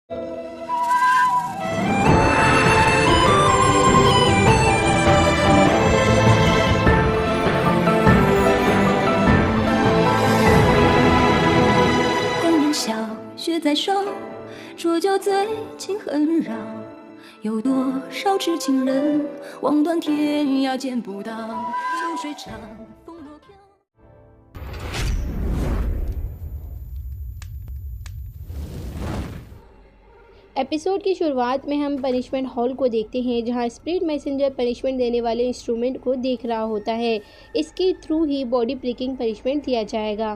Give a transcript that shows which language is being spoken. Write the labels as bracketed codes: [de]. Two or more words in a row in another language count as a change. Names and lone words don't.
[zh] 公园小雪在手，浊酒醉情恨绕，有多少痴情人，望断天涯见不到。秋水长，风落飘。 [hi] एपिसोड की शुरुआत में हम [en] punishment hall [hi] को देखते हैं, जहां [en] spirit messenger [hi] पनिशमेंट देने वाले इंस्ट्रूमेंट को देख रहा होता है। इसके थ्रू ही [en] body pricking punishment [hi] दिया जाएगा।